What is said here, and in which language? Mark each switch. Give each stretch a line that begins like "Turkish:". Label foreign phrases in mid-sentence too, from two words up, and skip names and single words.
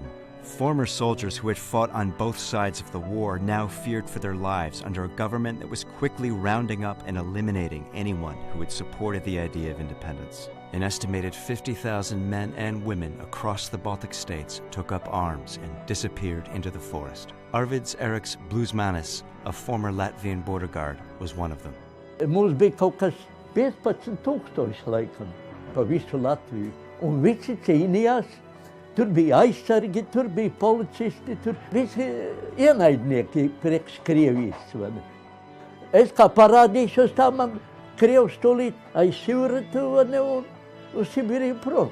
English: Former soldiers who had fought on both sides of the war now feared for their lives under a government that was quickly rounding up and eliminating anyone who had supported the idea of independence. An estimated 50,000 men and women across the Baltic states took up arms and disappeared into the forest. Arvids Eriks Blusmanis, a former Latvian border guard, was one of them.
Latvian: Mums bija kaut kas 15,000 laikam pa visu Latviju, un visi cīnījās. Tur bija aizsargi, tur bija policisti, tur visi ienaidnieki priekš Krievijas. Es kā parādīšos, tā man Krievs tūlīt aiz Sibiriju un uz Sibiriju prom.